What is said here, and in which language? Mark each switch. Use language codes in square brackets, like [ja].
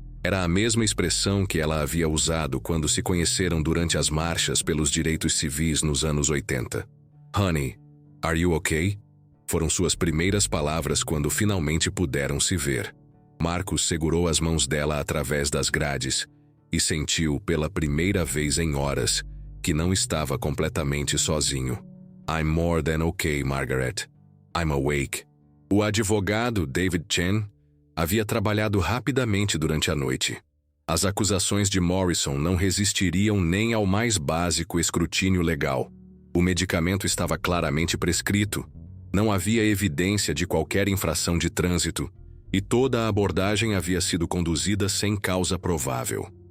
[pt] Era a mesma expressão que ela havia usado quando se conheceram durante as marchas pelos direitos civis nos anos 80. [en] "Honey, are you okay?" [pt] Foram suas primeiras palavras quando finalmente puderam se ver. Marcus segurou as mãos dela através das grades e sentiu pela primeira vez em horas que não estava completamente sozinho. [en] "I'm more than okay, Margaret. I'm awake." [pt] O advogado David Chen havia trabalhado rapidamente durante a noite. As acusações de Morrison não resistiriam nem ao mais básico escrutínio legal. O medicamento estava claramente prescrito, não havia evidência de qualquer infração de trânsito e toda a abordagem havia sido conduzida sem causa provável.